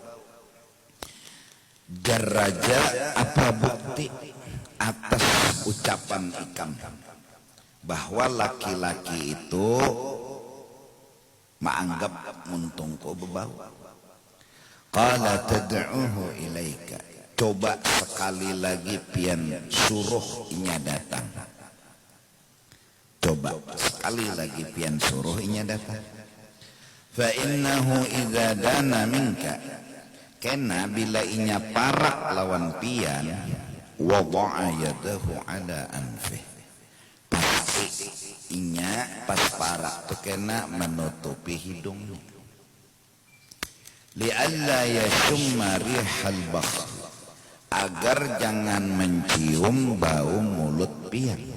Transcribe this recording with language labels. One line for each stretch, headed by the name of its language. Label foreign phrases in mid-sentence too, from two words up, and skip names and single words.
Banjar: Jar raja, apa bukti atas ucapan ikam bahwa laki-laki itu menganggap muntungku bebau?
Arabic: قال تدعوه إليك,
Banjar: coba sekali lagi pian suruh inya datang. Coba sekali lagi pian suruh inya datang.
Arabic: فإنه إذا دنا منك,
Banjar: karena bila inya parak lawan pian,
Arabic: وضع يده على أنفه,
Banjar: inya pas parak tu kena menutupi hidungnya.
Arabic: لئلا يشم ريح البخر,
Banjar: agar jangan mencium bau mulut pian.